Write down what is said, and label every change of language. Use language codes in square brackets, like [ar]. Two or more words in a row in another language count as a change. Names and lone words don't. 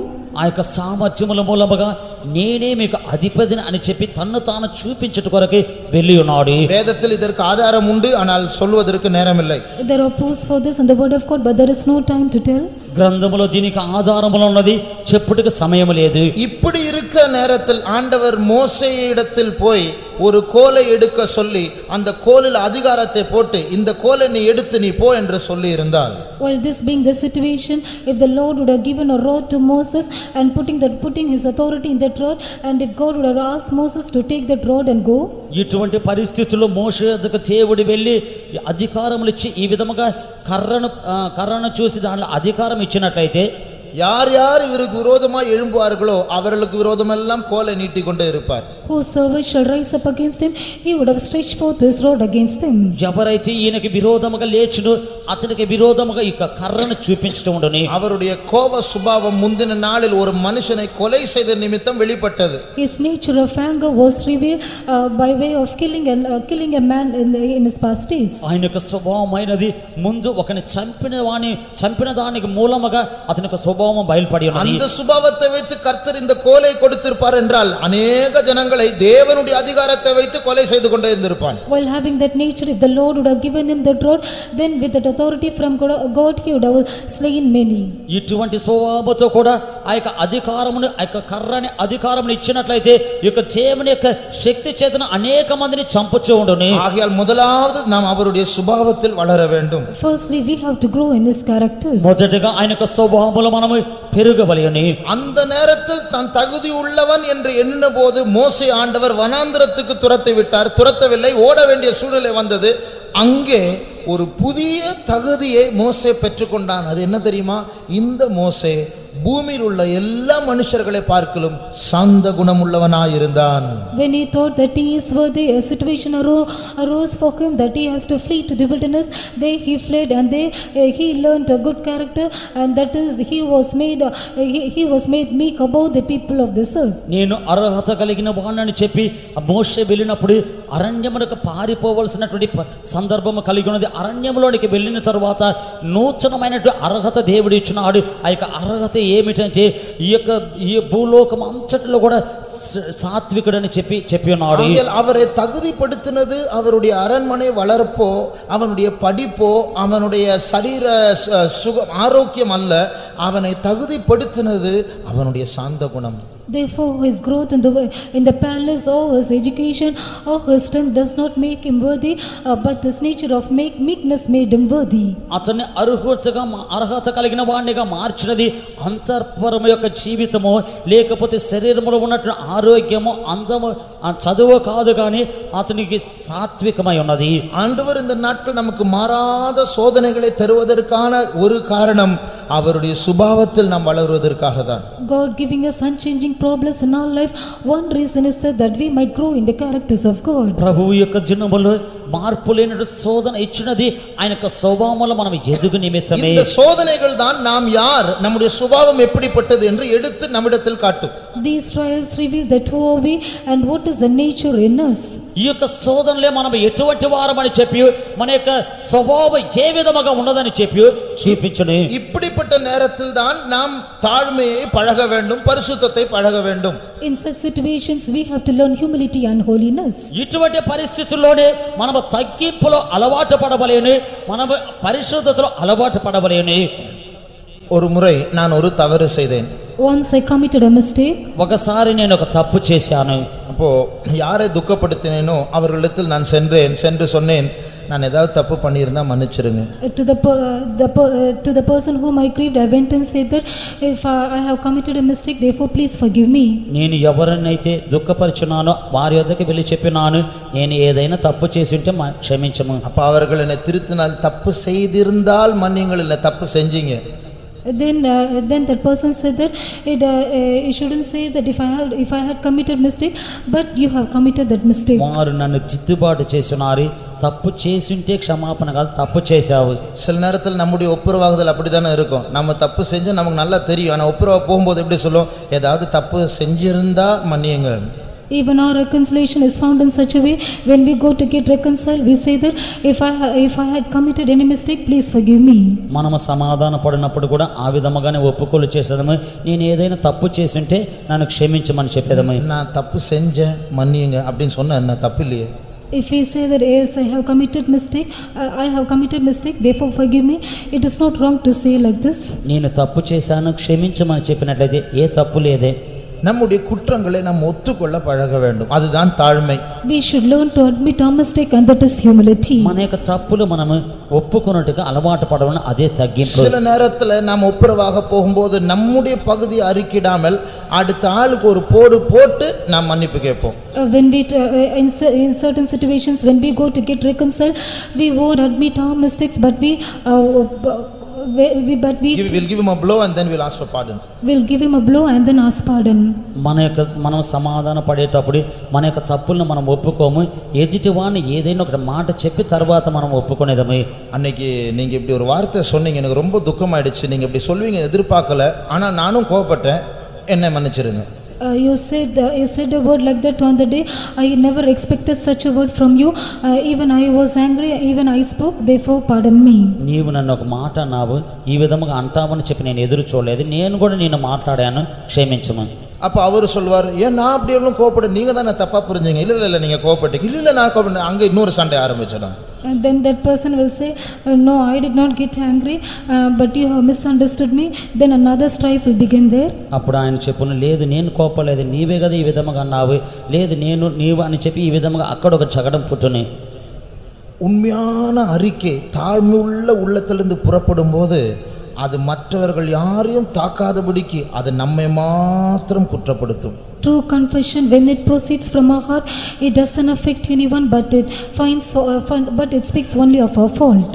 [te] ఆ యొక్క సామర్థ్యముల మూలముగా నేనే మీకు అధిపతిని అని చెప్పి తన్ను తాను చూపించుట కొరకు వెళ్ళి ఉన్నాడు. [ta] வேதத்தில் இதற்கு ஆதாரம் உண்டு, ஆனால் சொல்வதற்கு நேரமில்லை. [en] There are proofs for this in the word of God, but there is no time to tell. [te] గ్రంథములో దీనికి ఆధారములు ఉన్నది, చెప్పుటకు సమయం లేదు. [ta] இப்படி இருக்கிற நேரத்தில் ஆண்டவர் மோசேயிடத்தில் போய் ஒரு கோலை எடுக்க சொல்லி அந்த கோலில் அதிகாரத்தை போட்டு இந்த கோலை நீ எடுத்து நீ போ என்று சொல்லி இருந்தால், [en] While this being the situation, if the Lord would have given a rod to Moses and putting his authority in that rod, and if God would have asked Moses to take that rod and go, [te] ఇటువంటి పరిస్థితుల్లో మోషే వద్దకు దేవుడు వెళ్ళి అధికారములు ఇచ్చి ఈ విధముగా కర్రను చూసి దానిలో అధికారం ఇచ్చినట్లయితే, [ta] யார் யார் இவருக்கு விரோதமாய் எழும்புவார்களோ அவர்களுக்கு விரோதமெல்லாம் கோலை நீட்டி கொண்டே இருப்பார். [en] Whosoever shall rise up against him, he would have stretched forth his rod against them. [te] ఎవరైతే ఈయనకి విరోధముగా లేచును అతనికి విరోధముగా ఇక కర్రను చూపించడం ఉండును. [ta] அவருடைய கோப சுபாவம் முந்தின நாளில் ஒரு மனுஷனை கொலை செய்த நிமித்தம் வெளிப்பட்டது. [en] His nature of anger was revealed by way of killing a man in his past days. [te] ఆయన యొక్క స్వభావమైనది ముందు ఒకని చంపిన దానికి మూలముగా అతని యొక్క స్వభావం బయలుపడి ఉన్నది. [ta] அந்த சுபாவத்தை வைத்து கர்த்தர் இந்த கோலை கொடுத்திருப்பார் என்றால் அநேக ஜனங்களை தேவனுடைய அதிகாரத்தை வைத்து கொலை செய்து கொண்டே இருந்திருப்பான். [en] While having that nature, if the Lord would have given him that rod, then with that authority from God, he would have slain many. [te] ఇటువంటి స్వభావంతో కూడా ఆ యొక్క అధికారమును, ఆ యొక్క కర్రని అధికారమును ఇచ్చినట్లయితే ఈ యొక్క దేవుని యొక్క శక్తి చేతన అనేక మందిని చంపుచూ ఉండును. [ta] ஆகையால் முதலாவது நாம் அவருடைய சுபாவத்தில் வளர வேண்டும். [en] Firstly, we have to grow in his characters. [te] మొదటగా ఆయన యొక్క స్వభావములో మనము పెరుగవలెను. [ta] அந்த நேரத்தில் தன் தகுதி உள்ளவன் என்று எண்ணின போது மோசே ஆண்டவர் வனாந்திரத்துக்கு துரத்தவில்லை, ஓட வேண்டிய சூழ்நிலை வந்தது. அங்கே ஒரு புதிய தகுதியை மோசே பெற்றுக்கொண்டான். அது என்ன தெரியுமா? இந்த மோசே பூமியில் உள்ள எல்லா மனுஷர்களை பார்க்கலும் சாந்த குணமுள்ளவனாயிருந்தான். [en] When he thought that he is worthy, a situation arose for him that he has to flee to the wilderness. There he fled, and there he learned a good character, and that is he was made meek above the people of this earth. [te] నేను అర్హత కలిగిన వాణ్ణని చెప్పి మోషే వెళ్ళినప్పుడు అరణ్యమునకు పారిపోవలసినటువంటి సందర్భము కలిగి ఉన్నది. అరణ్యములోనికి వెళ్ళిన తరువాత నూతనమైనటువంటి అర్హత దేవుడు ఇచ్చినాడు. ఆ యొక్క అర్హత ఏమిటంటే ఈ భూలోకం అంతటిలో కూడా సాత్వికుడని చెప్పి ఉన్నాడు. [ta] அவரை தகுதிப்படுத்தினது அவருடைய அரண்மனை வளர்ப்போ, அவனுடைய படிப்போ, அவனுடைய சரீர சுகம் ஆரோக்கியம் அல்ல. அவனை தகுதிப்படுத்தினது அவனுடைய சாந்த குணம். [en] Therefore his growth in the palace or his education or his strength does not make him worthy, but his nature of meekness made him worthy. [te] అతన్ని అర్హత కలిగిన వాడినిగా మార్చినది అంతఃపురము యొక్క జీవితమో లేకపోతే శరీరములో ఉన్నట్టు ఆరోగ్యమో అందము చదువు కాదు, కానీ అతనికి సాత్వికమై ఉన్నది. [ta] ஆண்டவர் இந்த நாட்கள் நமக்கு மாறாத சோதனைகளை தருவதற்கான ஒரு காரணம் அவருடைய சுபாவத்தில் நாம் வளருவதற்காக தான். [en] God giving us unchanging problems in our life, one reason is that we might grow in the characters of God. [te] ప్రభువు యొక్క జనములో మార్పు లేని శోధన ఇచ్చినది ఆయన యొక్క స్వభావములో మనం ఎదుగు నిమిత్తమే. [ta] இந்த சோதனைகள் தான் நாம் யார், நம்முடைய சுபாவம் எப்படிப்பட்டது என்று எடுத்து நம்மிடத்தில் காட்டும். [en] These trials reveal that who are we and what is the nature in us. [te] ఈ యొక్క శోధనలే మనం ఎటువంటి వారమని చెప్పి మన యొక్క స్వభావం ఏ విధముగా ఉన్నదని చెప్పి చూపించును. [ta] இப்படிப்பட்ட நேரத்தில் தான் நாம் தாழ்மையை பழக வேண்டும், பரிசுத்தத்தை பழக வேண்டும். [en] In such situations we have to learn humility and holiness. [te] ఇటువంటి పరిస్థితుల్లోనే మనం తగ్గింపులో అలవాటు పడవలేను, మనం పరిశుద్ధతలో అలవాటు పడవలేను. [ta] ஒரு முறை நான் ஒரு தவறு செய்தேன். [en] Once I committed a mistake. [te] ఒకసారి నేను ఒక తప్పు చేశాను. [ta] அப்போ யாரை துக்கப்படுத்தினேனோ அவர்களிடத்தில் நான் சென்று சொன்னேன், நான் ஏதாவது தப்பு பண்ணியிருந்தா மன்னிச்சிருங்க. [en] To the person whom I grieved, I went and said that if I have committed a mistake, therefore please forgive me. [te] నేను ఎవరినైతే దుఃఖపరిచున్నానో వారి వద్దకు వెళ్ళి చెప్పినాను, నేను ఏదైనా తప్పు చేసి ఉంటే క్షమించము. [ta] அப்ப அவர்கள் என்னை திருத்தினால், தப்பு செய்திருந்தால் மன்னியுங்கள், இல்லை தப்பு செஞ்சீங்க. [en] Then that person said that you shouldn't say that if I had committed mistake, but you have committed that mistake. [te] వారు నన్ను దిద్దుబాటు చేస్తున్నారు, తప్పు చేసింటే క్షమాపణ కాదు, తప్పు చేశావు. [ta] சில நேரத்தில் நம்முடைய ஒப்புரவாகுதல் அப்படித்தானே இருக்கும். நம்ம தப்பு செஞ்சா நமக்கு நல்லா தெரியும், ஆனால் ஒப்புரவா போகும்போது எப்படி சொல்லும், ஏதாவது தப்பு செஞ்சிருந்தா மன்னியுங்க. [en] Even our reconciliation is found in such a way, when we go to get reconciled, we say that if I had committed any mistake, please forgive me. [te] మనము సమాధాన పడినప్పుడు కూడా ఆ విధముగానే ఒప్పుకోలు చేసేదము, నేను ఏదైనా తప్పు చేస్తుంటే నన్ను క్షమించమని చెప్పేదము. [ta] நான் தப்பு செஞ்சேன் மன்னியுங்க அப்படின்னு சொன்னா என்ன தப்பு இல்லையே. [en] If we say that yes, I have committed mistake, therefore forgive me, it is not wrong to say like this. [te] నేను తప్పు చేశాను క్షమించమని చెప్పినట్లయితే ఏ తప్పు లేదే. [ta] நம்முடைய குற்றங்களை நாம் ஒத்துக்கொள்ள பழக வேண்டும், அதுதான் தாழ்மை. [en] We should learn to admit our mistake, and that is humility. [te] మన యొక్క తప్పులు మనము ఒప్పుకొనుటకు అలవాటు పడవడం, అదే తగ్గింపు. [ta] சில நேரத்தில் நாம் ஒப்புரவாக போகும்போது நம்முடைய பகுதி அறிக்கிடாமல் அடுத்த ஆளுக்கு ஒரு போட்டு நாம் மன்னிப்பு கேட்போம். [en] When we in certain situations, when we go to get reconciled, we won't admit our mistakes, but we will give him a blow and then we'll ask for pardon. We'll give him a blow and then ask pardon. [te] మనం సమాధాన పడేటప్పుడు మన యొక్క తప్పులను మనం ఒప్పుకోము, ఎదుటివాడిని ఏదైనా ఒక మాట చెప్పి తర్వాత మనం ఒప్పుకునేదమే. [ta] அன்னைக்கு நீங்க இப்படி ஒரு வார்த்தை சொன்னீங்க, எனக்கு ரொம்ப துக்கமாயிடுச்சு, நீங்க இப்படி சொல்வீங்க எதிர்பார்க்கல, ஆனா நானும் கோபப்பட்டேன், என்னை மன்னிச்சிருங்க. [en] You said a word like that on the day. I never expected such a word from you. Even I was angry, even I spoke, therefore pardon me. [te] నీవు నన్ను ఒక మాట అన్నావు, ఈ విధముగా అంటావని చెప్పి నేను ఎదురు చూడలేదు, నేను కూడా నేను మాట్లాడాను, క్షమించము. [ta] அப்ப அவர் சொல்வார், ஏன் நான் அப்படி எல்லாம் கோபப்பட, நீங்க தானே தப்பா புரிஞ்சீங்க. இல்ல நீங்க கோபப்பட்டீங்க. இல்ல நான் கோபப்பட்டேன். அங்க இன்னொரு சண்டை ஆரம்பிச்சிடும். [en] And then that person will say, no, I did not get angry, but you have misunderstood me. Then another strife will begin there. [te] అప్పుడు ఆయన చెప్పును, లేదు నేను కోపలేదు, నీవే కదా ఈ విధముగా అన్నావు, లేదు నీవు అని చెప్పి ఈ విధముగా అక్కడ ఒక జగడం పుట్టుని. [ta] உண்மையான அறிக்கை தாழ்மையுள்ள உள்ளத்திலிருந்து புறப்படும் போது அது மற்றவர்கள் யாரையும் தாக்காதபடிக்கு அது நம்மை மாத்திரம் குற்றப்படுத்தும். [en] True confession, when it proceeds from our heart, it doesn't affect anyone, but it speaks only of our fault.